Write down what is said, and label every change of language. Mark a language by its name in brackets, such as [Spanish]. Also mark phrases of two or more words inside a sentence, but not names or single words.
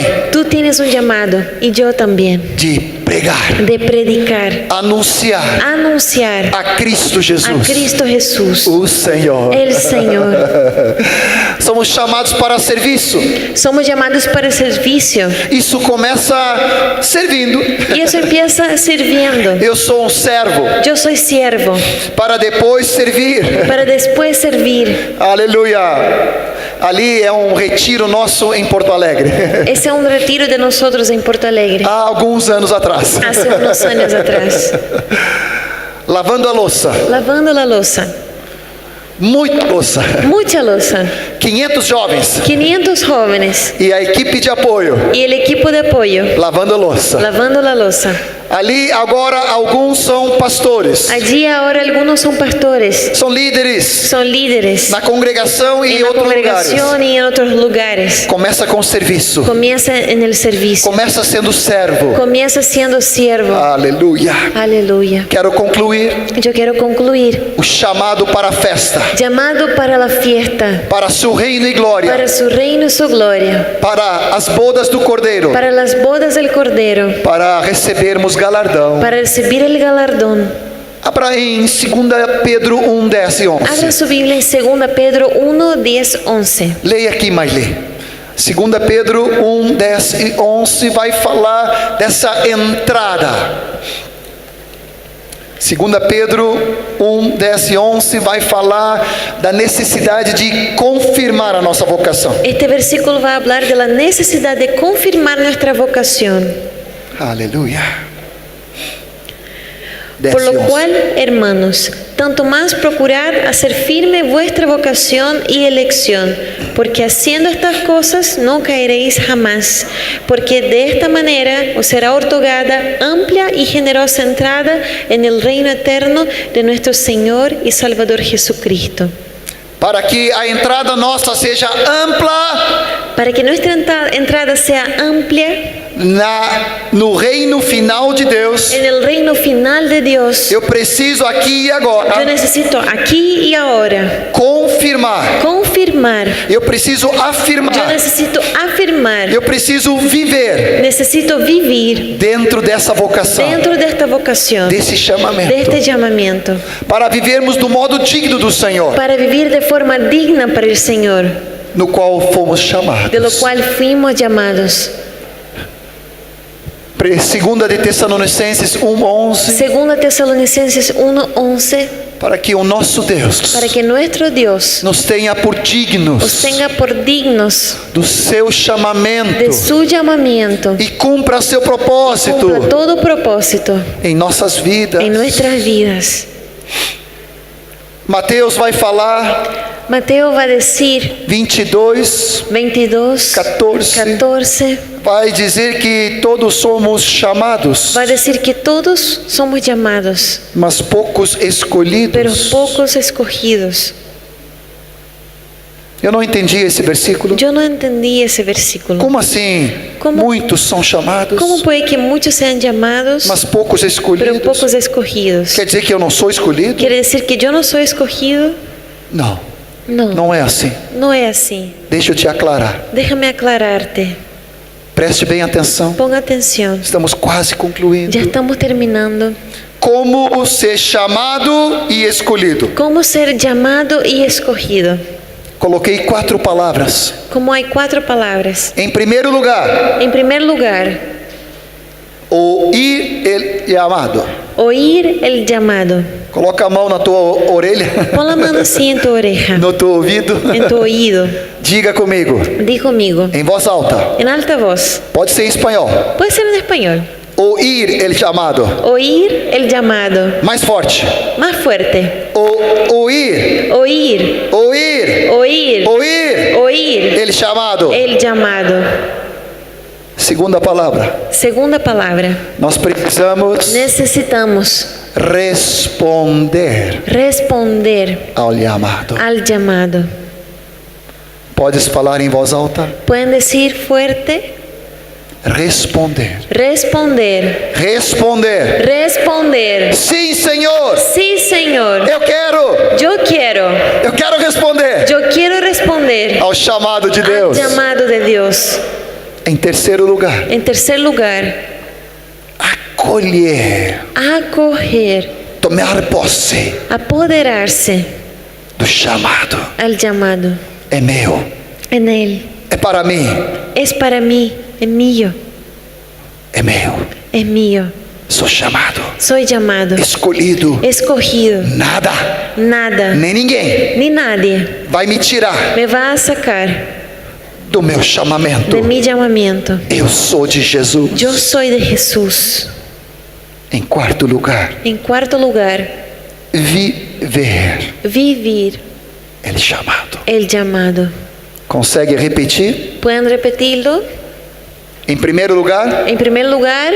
[Spanish] Tú tienes un llamado y yo también, [Portuguese] De pregar, [Spanish] de predicar, [Portuguese] anunciar [Spanish] anunciar a Cristo a [Portuguese] Jesus, [Spanish] Cristo Jesús, [Portuguese] o Senhor. [Spanish] el Señor. [Portuguese] Somos chamados para serviço. [Spanish] Somos llamados para el servicio [Portuguese] Isso começa servindo. [Spanish] y eso empieza sirviendo. [Portuguese] Eu sou um servo [Spanish] Yo soy siervo [Portuguese] para depois servir. [Spanish] para después servir. [Portuguese] Aleluia. Ali é um retiro nosso em Porto Alegre. [Spanish] Ese es un retiro de nosotros en Porto Alegre, [Portuguese] Há alguns anos atrás. [Spanish] hace unos años atrás, [Portuguese] Lavando a louça. [Spanish] lavando la loza, [Portuguese] Muita louça. [Spanish] mucha loza, [Portuguese] 500 jovens. [Spanish] 500 jóvenes [Portuguese] E a equipe de apoio. [Spanish] y el equipo de apoyo [Portuguese] Lavando a louça. [Spanish] lavando la loza. [Portuguese] Ali agora alguns são pastores. [Spanish] Allí ahora algunos son pastores, [Portuguese] São líderes [Spanish] son líderes [Portuguese] na congregação e em [Spanish] en la [Portuguese] outros lugares. [Spanish] congregación y en otros lugares. [Portuguese] Começa com serviço. [Spanish] Comienza en el servicio, [Portuguese] Começa sendo servo. [Spanish] comienza siendo siervo. [Portuguese] Aleluia. [Spanish] Aleluya. [Portuguese] Quero concluir [Spanish] Yo quiero concluir. [Portuguese] o chamado para a festa, [Spanish] Llamado para la fiesta, [Portuguese] para seu reino e glória, [Spanish] para su reino y su gloria, [Portuguese] para as bodas do Cordeiro, [Spanish] para las bodas del Cordero, [Portuguese] para recebermos galardão. [Spanish] para recibir el galardón. [Portuguese] Abra em 2 Pedro 1, 10 e [Spanish] Abra 11. su Biblia en 2 Pedro 1, 10, 11. [Portuguese] Leia aqui, mais lê. 2 Pedro 1, 10 e 11 vai falar dessa entrada. 2 Pedro 1, 10 e 11 vai falar da necessidade de confirmar a nossa vocação. [Spanish] Este versículo va a hablar de la necesidad de confirmar nuestra vocación. [Portuguese] Aleluia. 10 [Spanish] Por [Portuguese] e [Spanish] lo 11. cual, hermanos, tanto más procurad hacer firme vuestra vocación y elección, porque haciendo estas cosas no caeréis jamás, porque de esta manera os será otorgada amplia y generosa entrada en el reino eterno de nuestro Señor y Salvador Jesucristo. [Portuguese] Para que a entrada nossa seja ampla [Spanish] Para que nuestra entrada sea amplia [Portuguese] no reino final de Deus, [Spanish] en el reino final de Dios, [Portuguese] eu preciso aqui e [Spanish] yo [Portuguese] agora [Spanish] necesito aquí y ahora [Portuguese] confirmar. [Spanish] confirmar. [Portuguese] Eu preciso [Spanish] Yo [Portuguese] afirmar. [Spanish] necesito afirmar, [Portuguese] Eu preciso viver [Spanish] necesito vivir [Portuguese] dentro dessa vocação, [Spanish] dentro de esta vocación, [Portuguese] desse [Spanish] de [Portuguese] chamamento, [Spanish] este llamamiento, [Portuguese] para vivermos do modo digno do Senhor, [Spanish] para vivir de forma digna para el Señor, [Portuguese] no qual fomos [Spanish] de lo [Portuguese] chamados. [Spanish] cual fuimos llamados. [Portuguese] 2 de Tessalonicenses 1:11, [Spanish] 2 Tesalonicenses 1:11, [Portuguese] para que o nosso Deus [Spanish] para que nuestro Dios [Portuguese] nos tenha por [Spanish] os [Portuguese] dignos [Spanish] tenga por dignos [Portuguese] do seu chamamento [Spanish] de su llamamiento, [Portuguese] e cumpra seu propósito [Spanish] cumpla todo propósito [Portuguese] em nossas vidas. [Spanish] en nuestras vidas. [Portuguese] Mateus vai falar [Spanish] Mateo va a decir [Portuguese] 22, [Spanish] 22, 14, [Portuguese] vai dizer que todos somos chamados, [Spanish] va a decir que todos somos llamados, [Portuguese] mas poucos [Spanish] pero [Portuguese] escolhidos. [Spanish] pocos escogidos. [Portuguese] Eu não entendi esse versículo. [Spanish] Yo no entendí ese versículo. [Portuguese] Como assim? [Spanish] Como- [Portuguese] Muitos são chamados, [Spanish] ¿Cómo puede que muchos sean llamados, [Portuguese] mas poucos [Spanish] pero [Portuguese] escolhidos. [Spanish] pocos escogidos? [Portuguese] Quer dizer que eu não sou escolhido? [Spanish] ¿Quiere decir que yo no soy escogido? [Portuguese] Não, [Spanish] No, [Portuguese] não é assim. [Spanish] no es así. [Portuguese] Deixa eu te aclarar. [Spanish] Déjame aclararte. [Portuguese] Preste bem atenção. [Spanish] Ponga atención. [Portuguese] Estamos quase concluindo. [Spanish] Ya estamos terminando. [Portuguese] Como ser chamado e escolhido. [Spanish] ¿Cómo ser llamado y escogido? [Portuguese] Coloquei 4 palavras. [Spanish] Como hay 4 palabras. [Portuguese] Em primeiro lugar, [Spanish] En primer lugar, ouvir el llamado. oír el llamado. [Portuguese] Coloca a mão na tua orelha, [Spanish] Pon la mano así en tu oreja, [Portuguese] no teu ouvido. [Spanish] en tu oído. [Portuguese] Diga comigo, [Spanish] Di conmigo, [Portuguese] em voz alta. [Spanish] en alta voz. [Portuguese] Pode ser em espanhol. [Spanish] Puede ser en español. [Portuguese] Ouvir el chamado. [Spanish] Oír el llamado. [Portuguese] Mais forte. [Spanish] Más fuerte. [Portuguese] Ouvir, [Spanish] Oír, [Portuguese] ouvir, [Spanish] oír, [Portuguese] ouvir [Spanish] oír [Portuguese] el chamado. [Spanish] el llamado. [Portuguese] Segunda palavra, Segunda palavra. nós precisamos [Spanish] Necesitamos [Portuguese] responder [Spanish] responder [Portuguese] ao chamado. [Spanish] al llamado. [Portuguese] Podes falar em voz alta? [Spanish] ¿Pueden decir fuerte? [Portuguese] Responder. [Spanish] Responder. [Portuguese] Responder. [Spanish] Responder. [Portuguese] Sim, Senhor. [Spanish] Sí, Señor. [Portuguese] Eu quero [Spanish] Yo quiero responder [Portuguese] ao chamado de [Spanish] al [Portuguese] Deus. [Spanish] llamado de Dios. [Portuguese] Em terceiro lugar, [Spanish] En tercer lugar, [Portuguese] acolher, [Spanish] acoger, [Portuguese] tomar posse [Spanish] apoderarse [Portuguese] do chamado. [Spanish] al llamado. [Portuguese] É meu, [Spanish] En Él. [Portuguese] é para mim, [Spanish] Es para mí, es mío, [Portuguese] é meu. [Spanish] es mío. [Portuguese] Sou chamado, [Spanish] Soy llamado, [Portuguese] escolhido. [Spanish] escogido. [Portuguese] Nada, [Spanish] Nada, [Portuguese] nem ninguém [Spanish] ni nadie [Portuguese] vai me tirar [Spanish] me va a sacar [Portuguese] do meu chamamento. [Spanish] de mi llamamiento. [Portuguese] Eu sou de Jesus. [Spanish] Yo soy de Jesús. [Portuguese] Em quarto lugar, [Spanish] En cuarto lugar, [Portuguese] viver [Spanish] vivir [Portuguese] el chamado. [Spanish] el llamado. [Portuguese] Consegue repetir? [Spanish] ¿Pueden repetirlo? [Portuguese] Em primeiro lugar, [Spanish] En primer lugar,